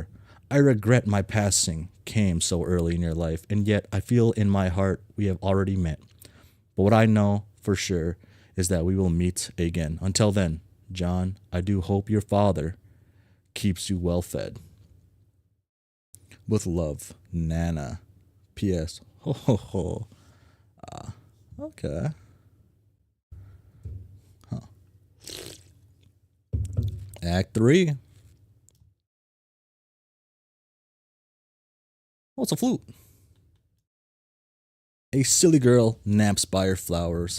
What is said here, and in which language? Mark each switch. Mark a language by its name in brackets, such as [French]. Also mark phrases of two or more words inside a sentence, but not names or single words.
[English] I regret my passing came so early in your life, and yet I feel in my heart we have already met. But what I know for sure is that we will meet again. Until then, John, I do hope your father keeps you well fed. With love, Nana. P.S. Ho ho ho. Okay. Act 3. Oh, it's a flute. A silly girl naps by her flowers.